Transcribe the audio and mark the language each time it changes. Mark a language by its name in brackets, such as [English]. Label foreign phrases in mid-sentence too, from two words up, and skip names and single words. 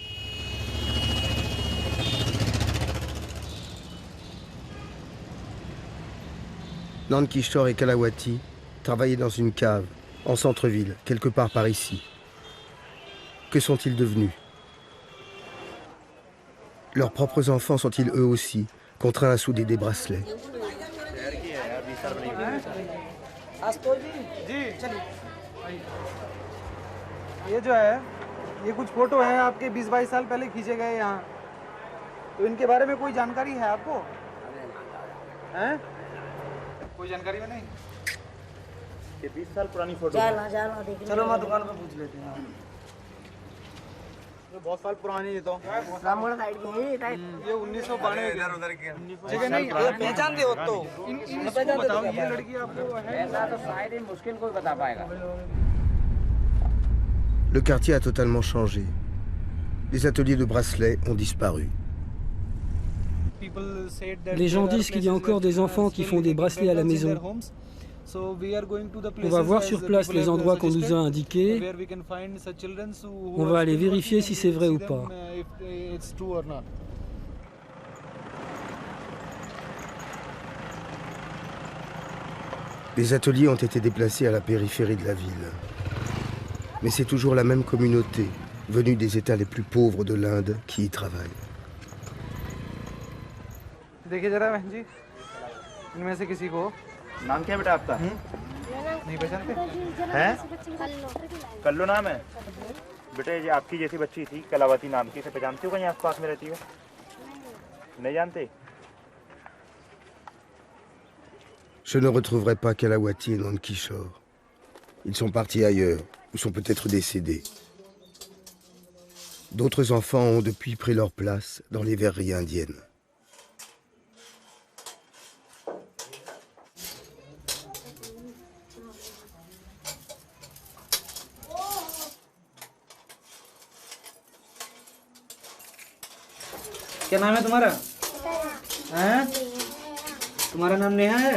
[French] Nankishore et Kalawati travaillaient dans une cave, en centre-ville, quelque part par ici. Que sont-ils devenus ? Leurs propres enfants sont-ils eux aussi contraints à souder des bracelets ? [Hindi] ये जो है ये कुछ फोटो हैं आपके 20-22 साल पहले खींचे गए यहाँ तो इनके बारे में कोई जानकारी है आपको हैं कोई जानकारी में नहीं ये 20 साल पुरानी फोटो चलो मैं दुकान पे पूछ लेते हैं ये बहुत साल पुरानी है तो ये 1992 इधर उधर की ठीक है नहीं ये पहचानते हो तो इनको बताओ ये लड़की आपको है ऐसा तो शायद ही मुश्किल कोई बता पाएगा. [French] Le quartier a totalement changé. Les ateliers de bracelets ont disparu. Les gens disent qu'il y a encore des enfants qui font des bracelets à la maison. On va voir sur place les endroits qu'on nous a indiqués. On va aller vérifier si c'est vrai ou pas. Les ateliers ont été déplacés à la périphérie de la ville. Mais c'est toujours la même communauté, venue des États les plus pauvres de l'Inde, qui y travaille. [Hindi] देखिए जरा बहन जी इनमें से किसी को नाम क्या बेटा आपका? नहीं पहचानते हैं? कल्लू नाम है बेटे. ये आपकी जैसी बच्ची थी कलावती नाम की, इसे पहचानती हो कहीं आसपास में रहती हो? नहीं जानते. [French] Je ne retrouverai pas Kalawati et Nankishore. Ils sont partis ailleurs, ou sont peut-être décédés. D'autres enfants ont depuis pris leur place dans les verreries indiennes. [Hindi] क्या नाम है तुम्हारा? हैं? तुम्हारा नाम नेहा है?